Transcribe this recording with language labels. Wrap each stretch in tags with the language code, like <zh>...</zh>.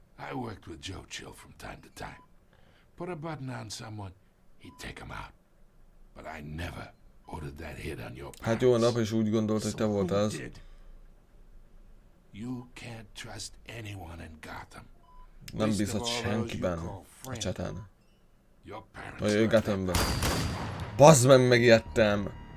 <en>I worked with Joe Chill from time to time. Put a button on someone, he'd take him out. But I never ordered that hit on your parents.</en> <hu>Hát jó, nap is úgy gondolt, hogy te volt az.</hu> <en>You can't trust anyone in Gotham.</en> <hu>Nem bízhat senkiben a csatán. Vagy Gothamben. Bazd meg, megijedtem!</hu>